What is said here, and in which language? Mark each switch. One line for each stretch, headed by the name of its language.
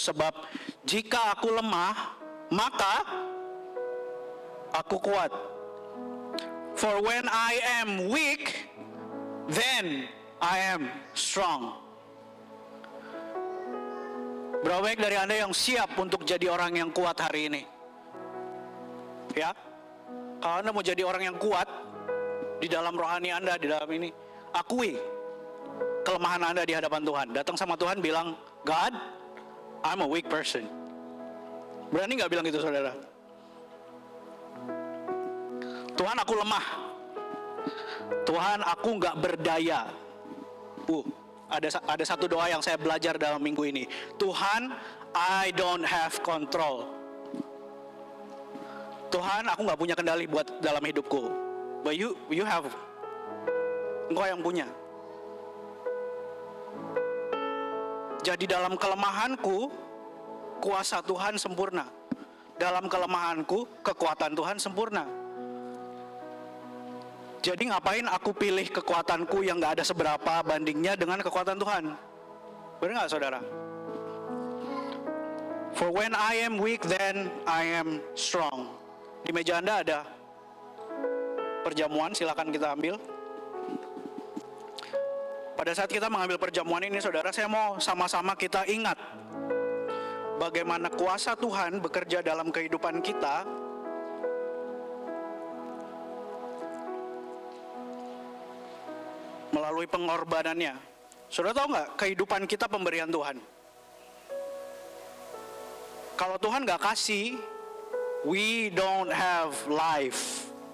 Indonesian: Sebab jika aku lemah, maka aku kuat.
English: For when I am weak, then I am strong.
Indonesian: Berapa banyak dari Anda yang siap untuk jadi orang yang kuat hari ini? Ya, kalau Anda mau jadi orang yang kuat di dalam rohani Anda, di dalam ini, akui kelemahan Anda di hadapan Tuhan. Datang sama Tuhan bilang,
English: God, I'm a weak person.
Indonesian: Berani gak bilang gitu, saudara? Tuhan, aku lemah. Tuhan, aku gak berdaya. Ada satu doa yang saya belajar dalam minggu ini.
English: Tuhan, I don't have control.
Indonesian: Tuhan, aku gak punya kendali buat dalam hidupku.
English: But you have.
Indonesian: Engkau yang punya. Jadi dalam kelemahanku, kuasa Tuhan sempurna. Dalam kelemahanku, kekuatan Tuhan sempurna. Jadi ngapain aku pilih kekuatanku yang gak ada seberapa bandingnya dengan kekuatan Tuhan? Benar gak, saudara?
English: For when I am weak, then I am strong.
Indonesian: Di meja Anda ada perjamuan, silakan kita ambil. Pada saat kita mengambil perjamuan ini, saudara, saya mau sama-sama kita ingat bagaimana kuasa Tuhan bekerja dalam kehidupan kita melalui pengorbanannya. Saudara tahu nggak, kehidupan kita pemberian Tuhan. Kalau Tuhan nggak kasih,
English: we don't have life.